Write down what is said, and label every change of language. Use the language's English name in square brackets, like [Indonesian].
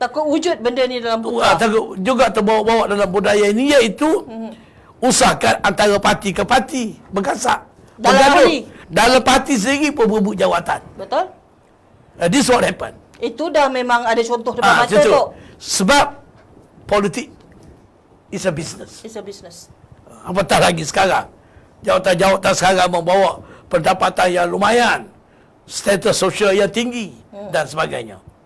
[Malay] Takut wujud benda ni dalam putera. Takut juga terbawa-bawa dalam budaya ini, iaitu usahakan antara parti ke parti bergasak. Dalam ahli. Dalam parti sendiri pun berebut jawatan. Betul? [English] This what happen. [Malay] Itu dah memang ada contoh depan mata tu. Sebab politik [English] is a business. It's a business. [Malay] Apatah lagi sekarang, jawatan-jawatan sekarang membawa pendapatan yang lumayan, status sosial yang tinggi dan sebagainya.